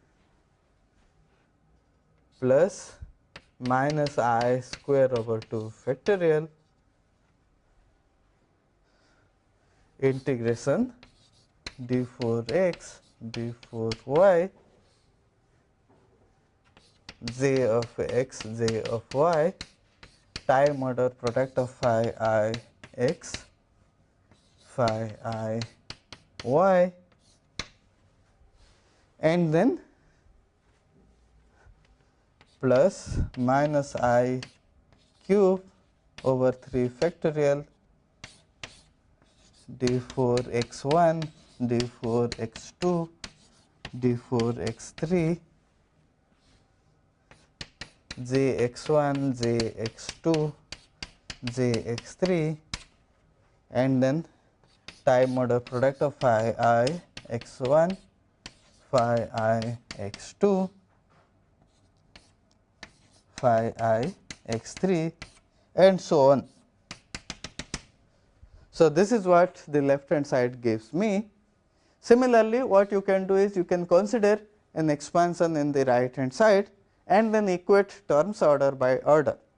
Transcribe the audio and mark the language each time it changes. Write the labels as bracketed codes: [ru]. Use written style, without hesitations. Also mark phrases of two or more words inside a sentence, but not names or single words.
[en] plus minus I square over 2 factorial integration d4 x d4 y j of x j of y time order product of phi I x phi I y, and then plus minus I cube over 3 factorial d4 x1 d4 x2 d4 x3 jx1 jx2 jx3, and then time order product of phi I x1 phi I x2 phi I x3 and so on. So, this is what the left hand side gives me. Similarly, what you can do is you can consider an expansion in the right hand side and then equate terms order by order.